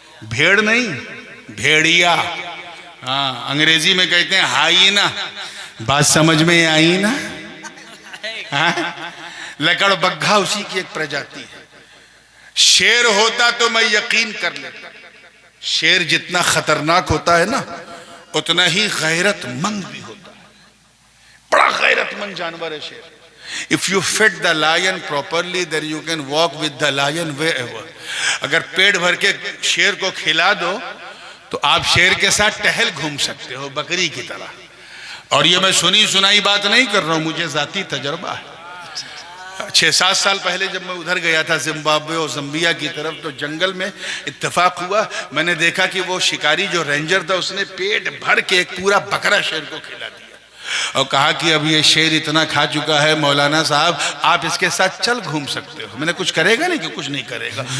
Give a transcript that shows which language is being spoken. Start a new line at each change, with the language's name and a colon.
Urdu: بھیڑ نہیں، بھیڑیا، ہاں انگریزی میں کہتے ہیں ہائینا، بات سمجھ میں آئی نا؟ لکڑ بگھا اسی کی ایک پرجاتی ہے۔ شیر ہوتا تو میں یقین کر لیتا، شیر جتنا خطرناک ہوتا ہے نا اتنا ہی غیرت مند بھی ہوتا ہے، بڑا غیرت مند جانور ہے شیر۔
English: If you feed the lion properly, then you can walk with the lion wherever.
Urdu: اگر پیٹ بھر کے شیر کو کھلا دو تو آپ شیر کے ساتھ ٹہل گھوم سکتے ہو بکری کی طرح. اور یہ میں سنی سنائی بات نہیں کر رہا ہوں, مجھے ذاتی تجربہ ہے. 6-7 سال پہلے جب میں ادھر گیا تھا زمبابوے اور زمبیا کی طرف, تو جنگل میں اتفاق ہوا, میں نے دیکھا کہ وہ شکاری جو رینجر تھا اس نے پیٹ بھر کے ایک پورا بکرا شیر کو کھلا دیا اور کہا کہ اب یہ شیر اتنا کھا چکا ہے مولانا صاحب, آپ اس کے ساتھ چل گھوم سکتے ہو. میں نے کچھ کرے گا نہیں کہ کچھ نہیں کرے گا.